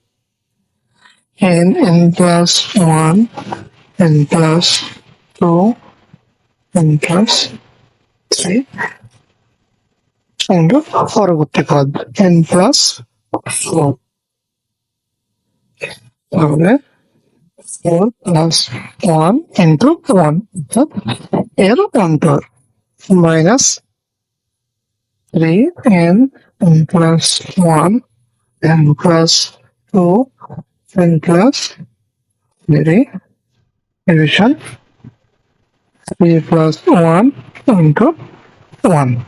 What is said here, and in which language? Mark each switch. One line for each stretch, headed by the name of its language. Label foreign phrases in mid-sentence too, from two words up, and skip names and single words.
English: n plus 1 n plus 2 n plus 3
Bangla: into পরবর্তী পদ
English: n plus 4।
Bangla: তাহলে
English: 4 plus 1 into 1
Bangla: অর্থাৎ এর অন্তর মাইনাস
English: 3n plus 1 n plus 2 n plus 3 division 3 plus 1 into 1।